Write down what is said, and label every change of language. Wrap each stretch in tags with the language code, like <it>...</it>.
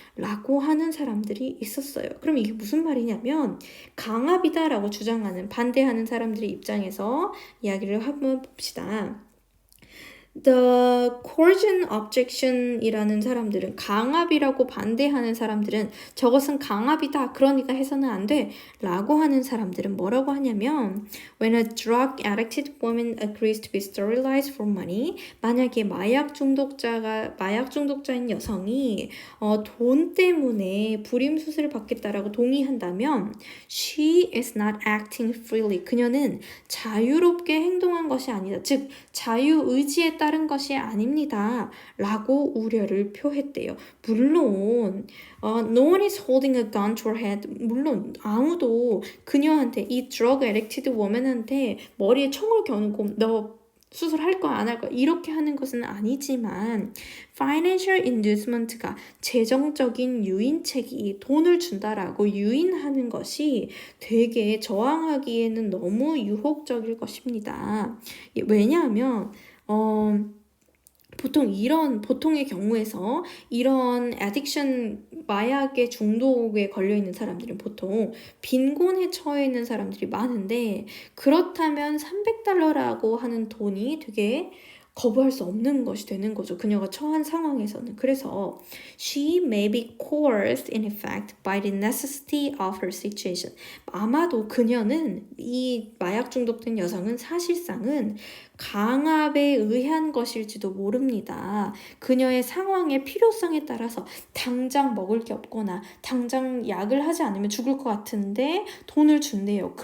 <ko>라고 하는 사람들이 있었어요. 그럼 이게 무슨 말이냐면 강압이다 라고 주장하는 반대하는 사람들의 입장에서 이야기를 한번 봅시다.</ko> <en>The coercion objection</en> <ko>이라는 사람들은 강압이라고 반대하는 사람들은 저것은 강압이다. 그러니까 해서는 안 돼. 라고 하는 사람들은 뭐라고 하냐면</ko> <en>When a drug addicted woman agrees to be sterilized for money</en> <ko>만약에 마약 중독자인 여성이 돈 때문에 불임 수술을 받겠다라고 동의한다면</ko> <en>She is not acting freely.</en> <ko>그녀는 자유롭게 행동한 것이 아니다. 즉 자유의지에 따른 것이 아닙니다. 라고 우려를 표했대요. 물론</ko> <en>no one is holding a gun to her head.</en> <ko>물론 아무도 그녀한테 이</ko> <en>drug addicted woman</en> <ko>한테 머리에 총을 겨누고 너 수술할 거야 안 할 거야 이렇게 하는 것은 아니지만</ko> <en>financial inducement</en> <ko>가 재정적인 유인책이 돈을 준다라고 유인하는 것이 되게 저항하기에는 너무 유혹적일 것입니다. 왜냐하면 보통의 경우에서 이런 애딕션 마약의 중독에 걸려있는 사람들은 보통 빈곤에 처해 있는 사람들이 많은데 그렇다면 $300라고 하는 돈이 되게 거부할 수 없는 것이 되는 거죠. 그녀가 처한 상황에서는. 그래서</ko> <en>she may be coerced in effect by the necessity of her situation.</en> <ko>아마도 그녀는 이 마약 중독된 여성은 사실상은 강압에 의한 것일지도 모릅니다. 그녀의 상황의 필요성에 따라서 당장 먹을 게 없거나 당장 약을 하지 않으면 죽을 것 같은데 돈을 준대요.</ko>